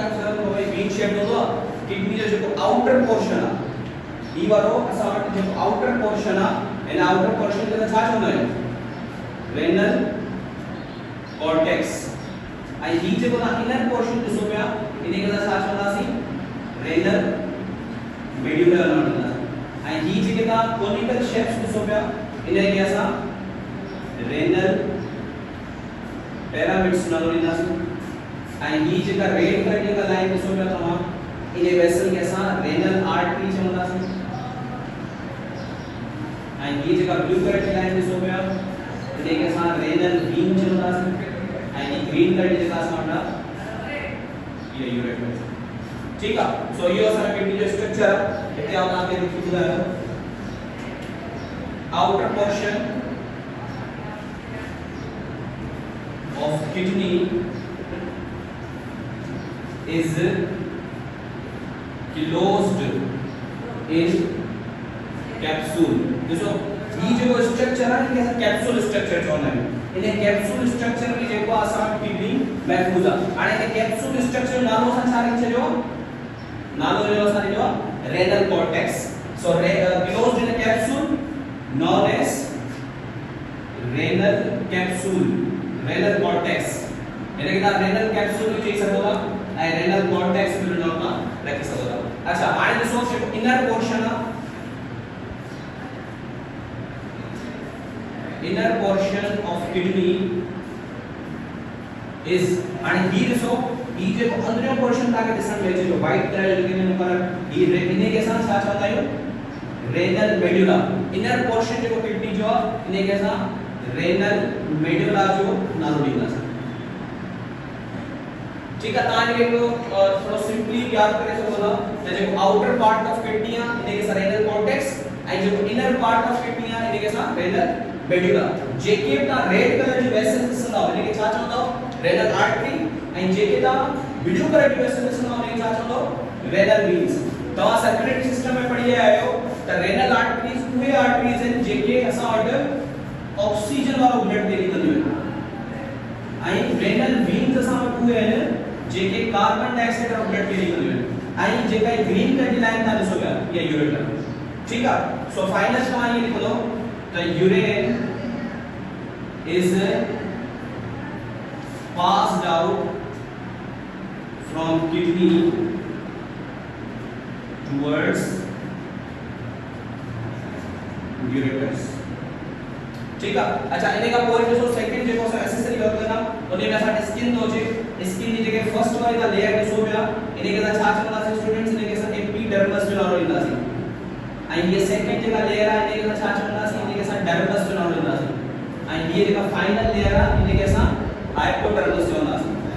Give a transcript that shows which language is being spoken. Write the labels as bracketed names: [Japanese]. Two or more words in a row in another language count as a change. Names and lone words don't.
[Sindhi] तव्हांखे ख़बर भाई [English] V shape [Sindhi] हूंदो आहे किडनी जो जेको [English] outer portion [Sindhi] आहे ई वारो असां वटि जेको आउटर पोर्शन आहे इन [English] outer portion [Sindhi] खे छा चवंदा आहियूं [English] renal cortex [Sindhi] ऐं ही जेको तव्हां [English] inner portion [Sindhi] ॾिसो पिया इनखे असां छा चवंदासीं [English] renal medullar [Sindhi] नालो ॾींदासीं ऐं ही जेके तव्हां [English] conical shapes [Sindhi] ॾिसो पिया इनखे असां [English] renal pyramids [Sindhi] नालो ॾींदासीं ऐं ही जेका [English] red color [Sindhi] जेका लाइन ॾिसो पिया तव्हां इन वेसल के असां [English] renal artery [Sindhi] चवंदासीं ऐं ही जेका [English] blue color [Sindhi] जी लाइन ॾिसो पिया इनखे असां [English] renal vein [Sindhi] चवंदासीं ऐं ही [English] green color [Sindhi] जी जेका असां वटि ये यूरेटर ठीक आहे सो इहो असां किडनी जो स्ट्रक्चर हिते आउं तव्हांखे लिखी ॿुधायो [English] outer portion of kidney is closed in capsule [Hindi] देखो ये जो स्ट्रक्चर है [Sindhi] इनके [English] capsule structure [Sindhi] चवंदा आहियूं इन [English] capsule structure [Sindhi] में जेको असां किडनी महफूज आहे हाणे इन [English] capsule structure [Sindhi] नालो असां छा लिखी छॾियो नालो जो असां लिखियो [English] renal cortex [Sindhi] सो [English] closed in a capsule known as renal capsule renal cortex [Hindi] यानी कि [English] renal capsule [Sindhi] भी चई सघो था ऐं [English] renal cortex [Sindhi] भी नाम मां रखी सघो था अच्छा हाणे ॾिसो जेको [English] inner portion [Sindhi] आहे [English] inner portion of kidney is [Sindhi] हाणे ही ॾिसो ही जेको अंदरियों पोर्शन तव्हांखे ॾिसण में अचे थो [English] white color [Sindhi] जो इन पर ही इनखे असां छा चवंदा आहियूं [English] renal medulla inner portion [Sindhi] जेको किडनी जो आहे इनखे असां [English] renal medulla [Sindhi] जो नालो ॾींदासीं [Hindi] ठीक है [Sindhi] तव्हां इनखे थोरो सिंपली यादि करे सघो था त जेको [English] outer part of kidney [Sindhi] आहे इनखे असां [English] renal cortex [Sindhi] ऐं जेको [English] inner part of kidney [Sindhi] आहे इनखे असां [English] renal medulla [Sindhi] जेके तव्हां [English] red color [Sindhi] जी वेसल्स ॾिसंदा इनखे छा चवंदा [English] renal artery [Sindhi] ऐं जेके तव्हां [English] blue color [Sindhi] जी वेसल्स ॾिसंदा इनखे छा चवंदा [English] renal veins [Sindhi] तव्हां [English] circulatory system [Sindhi] में पढ़ी आया आहियो त [English] renal arteries [Sindhi] उहे आर्टरीज आहिनि जेके असां वटि ऑक्सीजन वारो [English] blood carry [Sindhi] कंदियूं आहिनि ऐं [English] renal veins [Sindhi] असां वटि उहे आहिनि जेके [English] carbon dioxide [Sindhi] वारो [English] blood carry [Sindhi] कंदियूं आहिनि ऐं जेका [English] green color [Sindhi] जी लाइन तव्हां ॾिसो पिया इहा यूरेटर ठीक आहे सो फाइनल तव्हां इहे लिखो [English] the urine is passed out from kidney towards ureters [Hindi] ठीक है [Sindhi] अच्छा इने का पोइ ॾिसो सेकंड जेको असां [English] accessory work [Sindhi] कंदा उन में असां स्किन थो अचे स्किन जी जेके फर्स्ट वारी दा लेयर ॾिसो पिया इने के असां छा चवंदासीं स्टूडेंट्स इने के असां एपिडर्मिस जो नालो ॾींदासीं ऐं ये सेकंड जेका लेयर आहे इने के असां छा चवंदासीं इने के असां डर्मिस जो नालो ॾींदासीं ऐं ये जेका [English] final layer [Sindhi] आहे इने के असां हाइपोडर्मिस चवंदासीं